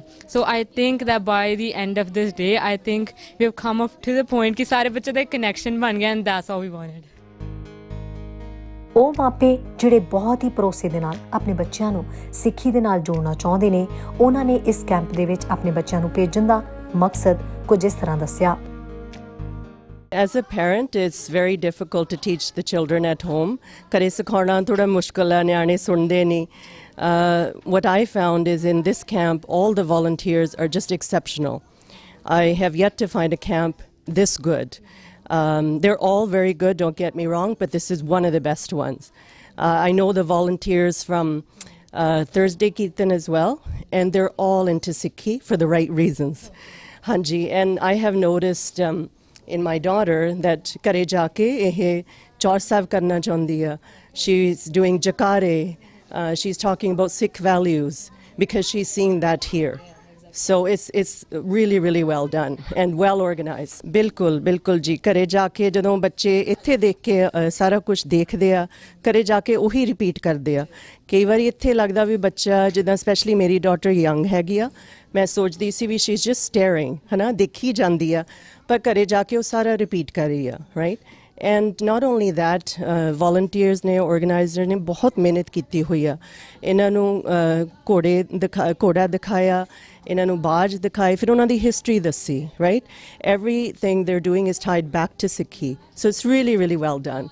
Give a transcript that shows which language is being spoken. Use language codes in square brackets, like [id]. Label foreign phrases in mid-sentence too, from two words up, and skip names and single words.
[en] so I think that by the end of this day I think we have come up to the point [pa] ਕਿ ਸਾਰੇ ਬੱਚੇ ਦਾ ਇੱਕ ਕਨੈਕਸ਼ਨ ਬਣ ਗਿਆ, [en] and that's all we wanted. [pa] ਉਹ ਮਾਪੇ ਜਿਹੜੇ ਬਹੁਤ ਹੀ ਭਰੋਸੇ ਦੇ ਨਾਲ ਆਪਣੇ ਬੱਚਿਆਂ ਨੂੰ ਸਿੱਖੀ ਦੇ ਨਾਲ ਜੋੜਨਾ ਚਾਹੁੰਦੇ ਨੇ, ਉਹਨਾਂ ਨੇ ਇਸ ਕੈਂਪ ਦੇ ਵਿੱਚ ਆਪਣੇ ਬੱਚਿਆਂ ਨੂੰ ਭੇਜਣ ਦਾ ਮਕਸਦ ਕੁਝ ਇਸ ਤਰ੍ਹਾਂ ਦੱਸਿਆ. [en] As a parent, it's very difficult to teach the children at home. [pa] ਘਰੇ ਸਿਖਾਉਣਾ ਥੋੜਾ ਮੁਸ਼ਕਿਲ ਆ, ਨਿਆਣੇ ਸੁਣਦੇ ਨਹੀਂ. [en] What I found is in this camp, all the volunteers are just exceptional. I have yet to find a camp this good. They're all very good, don't get me wrong, but this is one of the best ones. I know the volunteers from Thursday Kirtan as well, and they're all into Sikhi for the right reasons. Hanji, and I have noticed in my daughter that [pa] ਕਰੇ ਜਾਕੇ ਇਹੇ ਚੌਰ ਸਾਹਿਬ ਕਰਨਾ ਚਾਹੁੰਦੀ ਹੈ. [en] She's doing jakare. She's talking about Sikh values because she's seen that here. So it's really really well done and well organized. [pa] ਬਿਲਕੁਲ ਜੀ. ਘਰੇ ਜਾ ਕੇ ਜਦੋਂ ਬੱਚੇ ਇੱਥੇ ਦੇਖ ਕੇ ਸਾਰਾ ਕੁਝ ਦੇਖਦੇ ਆ, ਘਰੇ ਜਾ ਕੇ ਉਹੀ ਰਿਪੀਟ ਕਰਦੇ ਆ. ਕਈ ਵਾਰੀ ਇੱਥੇ ਲੱਗਦਾ ਵੀ ਬੱਚਾ, ਜਿੱਦਾਂ ਸਪੈਸ਼ਲੀ ਮੇਰੀ [en] daughter young [pa] ਹੈਗੀ ਆ, ਮੈਂ ਸੋਚਦੀ ਸੀ ਵੀ [en] she is just staring, [pa] ਹੈ ਨਾ, ਦੇਖੀ ਜਾਂਦੀ ਆ, ਪਰ ਘਰੇ ਜਾ ਕੇ ਉਹ ਸਾਰਾ ਰਿਪੀਟ ਕਰ ਰਹੀ ਆ, ਰਾਈਟ. [en] And not only that, volunteers [pa] ने organizer ने ਬਹੁਤ ਮਿਹਨਤ ਕੀਤੀ ਹੋਈ ਆ ਇਹਨਾਂ ਨੂੰ ਘੋੜਾ ਦਿਖਾਇਆ ਇਹਨਾਂ ਨੂੰ ਬਾਜ ਦਿਖਾਏ ਫਿਰ ਉਹਨਾਂ ਦੀ ਹਿਸਟਰੀ ਦੱਸੀ [en] right everything they're doing is tied back to Sikhi so it's really well done